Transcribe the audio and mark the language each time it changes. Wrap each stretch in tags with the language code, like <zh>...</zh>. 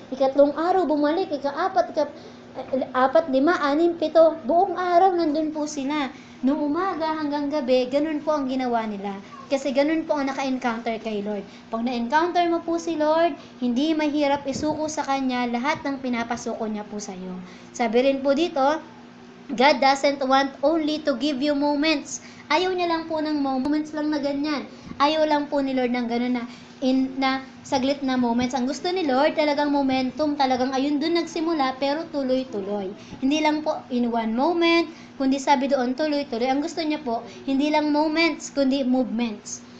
<tl>Ikatlong araw bumalik, ika-4, 4, 5, 6, 7, buong araw nandun po sila. Nung umaga hanggang gabi, ganun po ang ginawa nila. Kasi ganun po ang naka-encounter kay Lord. Pag na-encounter mo po si Lord, hindi mahirap isuko sa Kanya lahat ng pinapasuko niya po sa iyo. Sabi rin po dito,</tl> <en>God doesn't want only to give you moments.</en> <tl>Ayaw niya lang po ng moments lang na ganyan. Ayaw lang po ni Lord ng ganun na saglit na moments. Ang gusto ni Lord, talagang momentum, talagang ayun dun nagsimula, pero tuloy-tuloy. Hindi lang po in one moment, kundi sabi doon tuloy-tuloy. Ang gusto niya po, hindi lang moments, kundi movements.</tl>